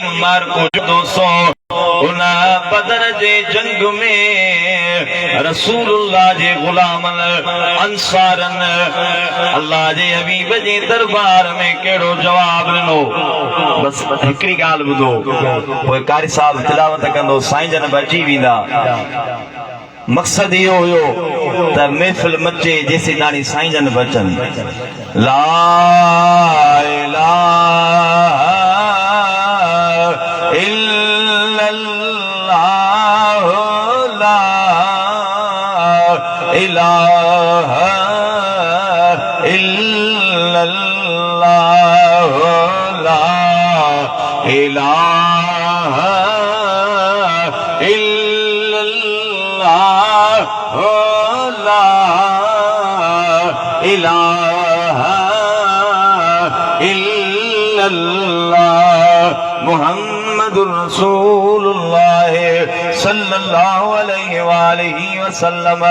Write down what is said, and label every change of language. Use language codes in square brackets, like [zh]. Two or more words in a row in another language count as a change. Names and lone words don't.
[sd] मार्को दोस्तों उन बदर जे जंग में रसूलुल्लाह जे गुलामन अंसारन अल्लाह जे हबीब जे दरबार में केड़ो जवाब ॾिनो बस हिकड़ी ॻाल्हि ॿुधो पोइ कारी साहब तिलावत कंदो साईं जन बची वेंदा मकसद इहो हुयो त महफ़िल मचे जेसी ताणी साईं जन बचनि [ar] لا إله إلا الله لا إله إلا الله لا إله إله إلا الله محمد رسول الله صلى الله عليه وسلم